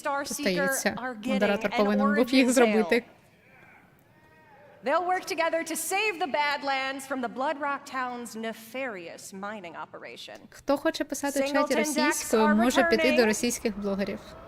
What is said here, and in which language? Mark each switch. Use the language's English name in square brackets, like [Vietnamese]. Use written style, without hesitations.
[Ukrainian] Здається, модератор повинен був їх зробити. [English] They'll work together to save the Badlands from the Bloodrock Town's nefarious mining operation. [Ukrainian] Хто хоче писати в чаті російською, може піти до російських блогерів.